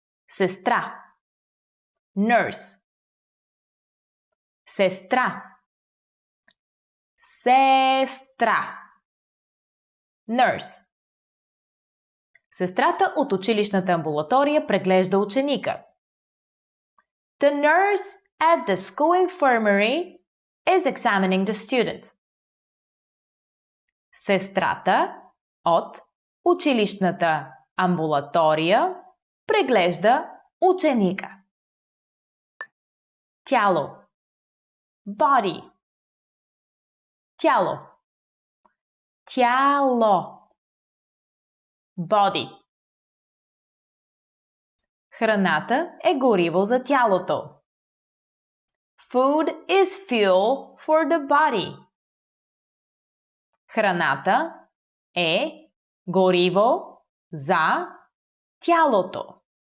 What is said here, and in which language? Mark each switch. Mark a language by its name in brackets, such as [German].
[Bulgarian] Сестра. Nurse. Сестра. Сестра. Nurse. Сестрата от училищната амбулатория преглежда ученика. [English] The nurse at the school infirmary is examining the student. [Bulgarian] Сестрата от училищната амбулатория преглежда ученика. Тяло. Body. Тяло. Тяло. Body. Храната е гориво за тялото. [English] Food is fuel for the body. [Bulgarian] Храната е гориво за тялото.